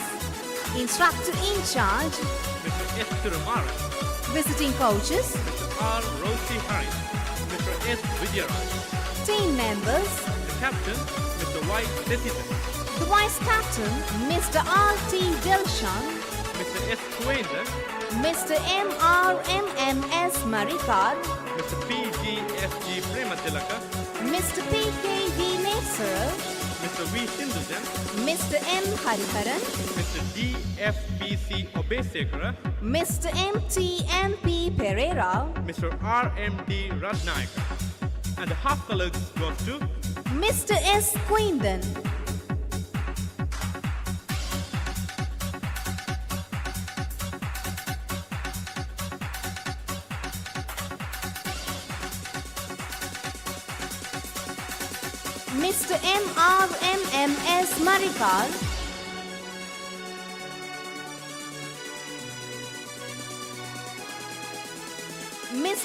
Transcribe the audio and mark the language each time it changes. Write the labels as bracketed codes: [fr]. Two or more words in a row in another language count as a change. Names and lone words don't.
[en] Instructor in charge, Mr. S. Tirumara, visiting coaches, Mr. R. Rosie Harris, Mr. S. Vijayaraj, team members, the captain, Mr. Y. Desitan, the vice captain, Mr. R.T. Dilshan, Mr. S. Kuenza, Mr. M.R.M.M.S. Marikar, Mr. P.G.S.G. Prematilaka, Mr. P.K.V. Nesar, Mr. V. Sindhujan, Mr. M. Hariharan, Mr. D.F.P.C. Obesekara, Mr. M.T.M.P. Pereira, Mr. R.M.D. Radnayaka. And the half colors goes to Mr. S. Quindan, Mr. M.R.M.M.S. Marikar, Mr.